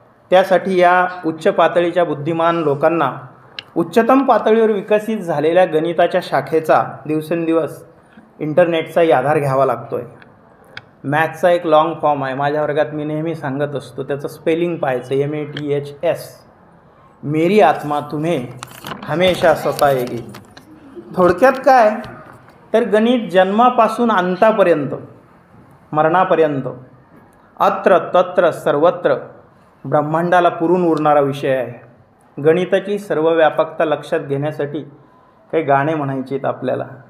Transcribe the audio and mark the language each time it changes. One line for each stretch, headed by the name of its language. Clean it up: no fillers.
Marathi: त्यासाठी या उच्च पातळीच्या बुद्धिमान लोकांना उच्चतम पातळीवर विकसित झालेल्या गणिताच्या शाखेचा दिवसेंदिवस इंटरनेटचाही आधार घ्यावा लागतो आहे. मॅथ्सचा एक लॉंग फॉर्म आहे, माझ्या वर्गात मी नेहमी सांगत असतो. त्याचं स्पेलिंग पाहायचं, MATHS.
Hindi: मेरी आत्मा तुम्हें हमेशा सताएगी.
Marathi: थोडक्यात काय तर गणित जन्मापासून अंतापर्यंत, मरणापर्यंत, अत्र तत्र सर्वत्र ब्रह्मांडाला पुरून उरणारा विषय आहे. गणिताची सर्व व्यापकता लक्षात घेण्यासाठी काही गाणे म्हणायचे आहेत आपल्याला.